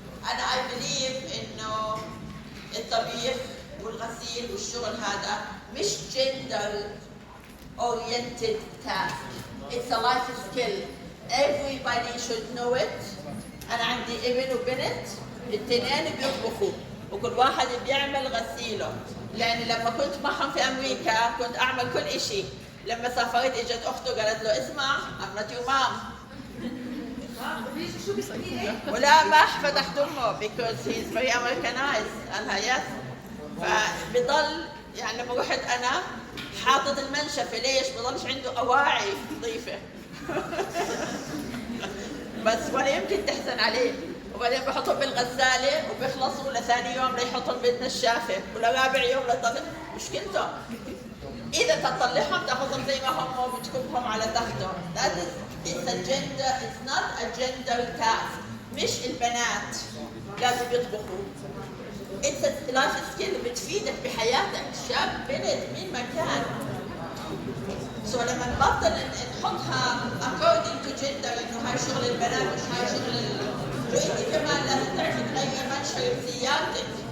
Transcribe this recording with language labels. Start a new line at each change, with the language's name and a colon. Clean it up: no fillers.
Arabic: أنا
English: I believe
Arabic: إنه الطبيخ والغسيل والشغل هذا مش
English: gender oriented task. It's a life skill. Everybody should know it.
Arabic: أنا عندي ابن وبنت الاثنين بيطبخوا وكل واحد بيعمل غسيله. لأن لما كنت معهم في أمريكا كنت أعمل كل إشي. لما سافرت اجت أخته قالت له اسمع
English: I'm not your mom.
Arabic: ولامح فتحت امه
English: because he's very Americanized.
Arabic: قالها يس. فبضل يعني لما رحت انا حاطط المنشفه ليش؟ بضلش عنده اواعي نظيفه. بس ولا يمكن تحزن عليه. وبعدين بحطهم بالغساله وبيخلصوا لثاني يوم ليحطهم بالنشافه ولرابع يوم لطلع مشكلته. اذا تطلعهم تاخذهم زي ما هم وبتكبهم على تخته.
English: That is it's a gender, it's not a gender task.
Arabic: مش البنات لازم يطبخوا.
English: It's a life skill
Arabic: بتفيدك بحياتك شاب بنت مين ما كان. So لما نبطل نحطها
English: according to gender
Arabic: انه هاي شغل البنات مش هاي شغل انت كمان لازم تعرفي تغيري منشر سيارتك.